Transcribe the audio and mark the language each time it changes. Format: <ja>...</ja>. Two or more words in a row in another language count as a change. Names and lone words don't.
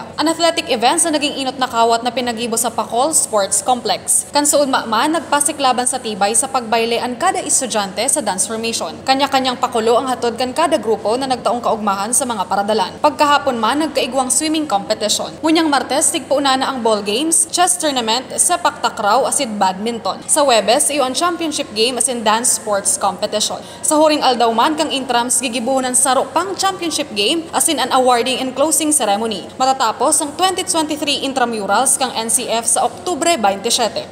<bik>An</bik> <en>athletic events</en> <bik>na naging inot na kawat na pinagibo sa Pacol Sports Complex. Kan suod man nagpasiklaban sa tibay sa pagbayle ang kada estudyante sa</bik> <en>dance formation.</en> <bik>Kanya-kanyang pakulo ang hatod kan kada grupo na nagtaong kaugmahan sa mga paradalan. Pagkahapon man nagkaigwang</bik> <en>swimming competition.</en> <bik>Ngunyang Martes tigpuuna na ang</bik> <en>ball games, chess tournament,</en> <bik>sepak takraw asin badminton. Sa Webes, iyo ang</bik> <en>championship game</en> <bik>asin</bik> <en>dance sports competition.</en> <bik>Sa huring aldaw man kang intrams gigibuhunan saro pang</bik> <en>championship game</en> <bik>asin an</bik> <en>awarding and closing ceremony.</en> <bik>Matatapos ang 2023 intramurals kang NCF sa Oktubre 27.</bik>